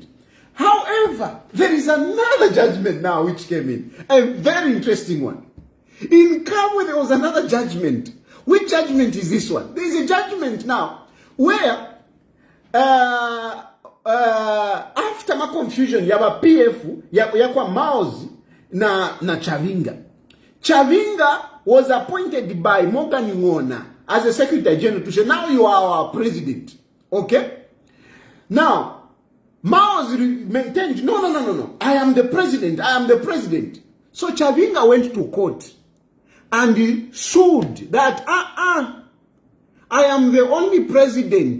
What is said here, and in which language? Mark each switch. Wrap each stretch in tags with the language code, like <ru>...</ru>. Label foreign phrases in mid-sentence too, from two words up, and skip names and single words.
<en>However, there is another judgment now which came in, a very interesting one. In Kabwe, there was another judgment. Which judgment is this one? There is a judgment now where after my confusion</en> <bem>yaba PF yakwa mouse na Chabinga.</bem> <en>Chabinga was appointed by Morgan Ngona as a Secretary General to say, now you are our president. Okay? Now, Mao's maintained, no. I am the president. So Chabinga went to court and he sued that, I am the only president.</en>